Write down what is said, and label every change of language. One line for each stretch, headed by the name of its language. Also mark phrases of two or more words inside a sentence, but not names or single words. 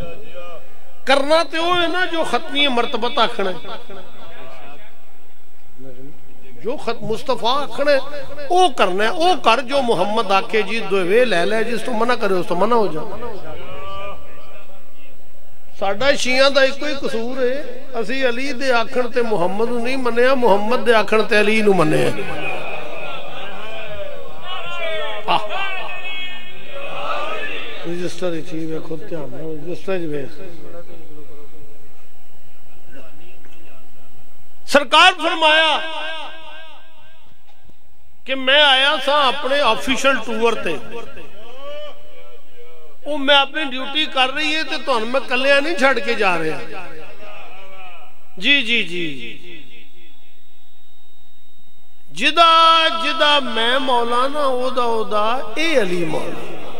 Punjabi: کرنا تو وہ ہے نا جو ختمی مرتبت آخنا ہے, جو مصطفیٰ آخنا ہے وہ کرنا ہے. وہ کر جو محمد آکھے جی دوے لے لے, جس تو منع کرے اس تو منع ہو جا. ساڈا شیعہ دا ایک کوئی قصور ہے, اسی علی دے آکھن تے محمد نہیں منیا, محمد دے آکھن تے علی نو منیا. رجسٹر ہی چیز ہے خود دھیان نال رجسٹر وچ ویکھ. سرکار فرمایا کہ میں آیا سا اپنے آفیشل ٹور تے, وہ میں اپنی ڈیوٹی کر رہی ہے تو تہن میں کلیا نہیں چھڑ کے جا رہا. جی جی جی جدا میں مولانا اودا اے علی مولا.